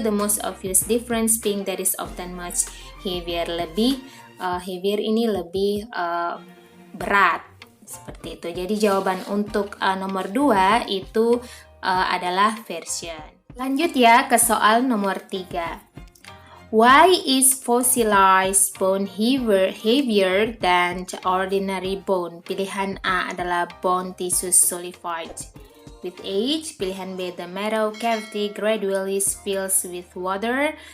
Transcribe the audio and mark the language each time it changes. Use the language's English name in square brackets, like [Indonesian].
[English] The most obvious difference being that is often much heavier. [Indonesian] Heavier ini lebih berat seperti itu. Jadi jawaban untuk nomor 2 itu adalah version. Lanjut ya ke soal nomor 3. [English] Why is fossilized bone heavier than ordinary bone? [Indonesian] Pilihan A adalah [English] bone tissue solidified with age. [Indonesian] Pilihan B, [English] the marrow cavity gradually fills with water.